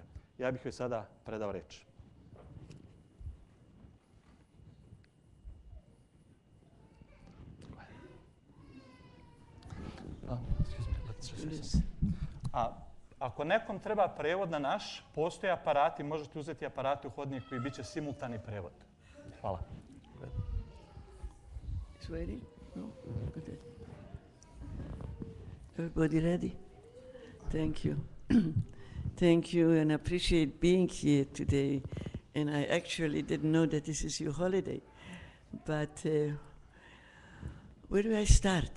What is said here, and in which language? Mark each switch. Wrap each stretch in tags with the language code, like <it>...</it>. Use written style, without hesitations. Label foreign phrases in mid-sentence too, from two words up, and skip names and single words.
<sr>Ja bih joj sada predao reč. Ako nekom treba prevod na naš, postoje aparati, možete uzeti aparate u hodniku i bit će simultani prevod. Hvala.</sr> <en>It's ready? No? Good. Everybody ready? Thank you. Thank you, and I appreciate being here today. And I actually didn't know that this is your holiday. But where do I start?</en>